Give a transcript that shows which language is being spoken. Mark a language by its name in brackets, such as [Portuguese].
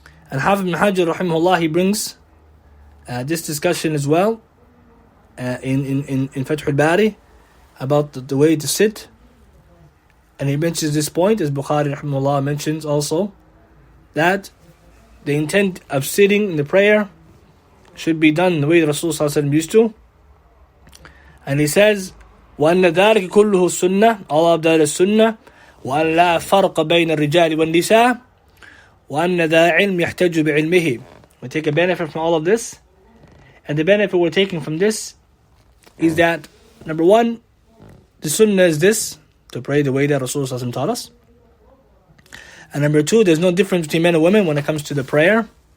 [English] And Hafiz ibn Hajar, rahimahullah, he brings this discussion as well in Fath al-Bari about the way to sit. And he mentions this point, as Bukhari rahimahullah mentions also, that the intent of sitting in the prayer should be done the way the Rasul used to. And he says, [Arabic] وَأَنَّ ذَلِكَ كُلُّهُ السُّنَّةِ, [English] all of that is sunnah, [Arabic] وَأَنْ لَا فَرْقَ بَيْنَ الرِّجَالِ وَالنِّسَاءِ وَأَنَّ ذَا عِلْمِ يَحْتَجُ بِعِلْمِهِ. [English] We take a benefit from all of this. And the benefit we're taking from this is that, number one, the sunnah is this, to pray the way that Rasulullah taught us. And number two, there's no difference between men and women when it comes to the prayer.